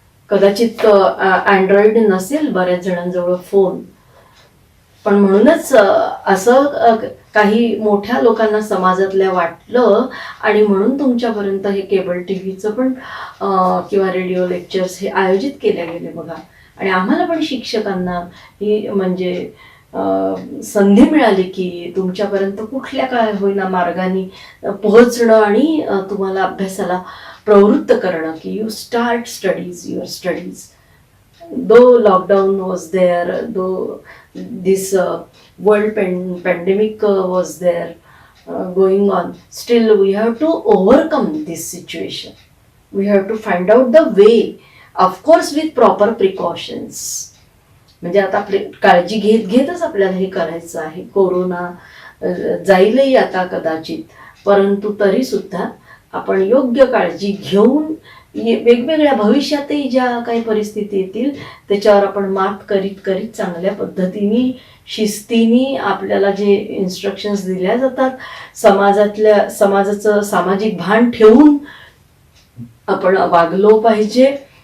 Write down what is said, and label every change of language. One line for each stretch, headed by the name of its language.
Marathi: कदाचित अँड्रॉइड नसेल बऱ्याच जणांजवळ फोन, पण म्हणूनच असं काही मोठ्या लोकांना समाजातल्या वाटलं आणि म्हणून तुमच्यापर्यंत हे केबल टीव्हीचं पण किंवा रेडिओ लेक्चर्स हे आयोजित केले गेले बघा. आणि आम्हाला पण शिक्षकांना ही म्हणजे संधी मिळाली की तुमच्यापर्यंत कुठल्या काय होईना मार्गाने पोहोचणं आणि तुम्हाला अभ्यासाला प्रवृत्त करणं की
English: You start studies your studies. Though lockdown was there, though this world pandemic was there going on, still we have to overcome this situation. We have to find out the way, of course with proper precautions.
Marathi: म्हणजे आता आपली काळजी घेतच आपल्याला हे करायचं आहे. Corona जाईलही आता कदाचित, परंतु तरी सुद्धा आपण योग्य काळजी घेऊन वेगवेगळ्या भविष्यातही ज्या काही परिस्थिती येतील त्याच्यावर आपण मात करीत करीत चांगल्या पद्धतीने शिस्तीने आपल्याला जे इन्स्ट्रक्शन्स दिल्या जातात, समाजाचं सामाजिक भान ठेवून आपण वागलो पाहिजे.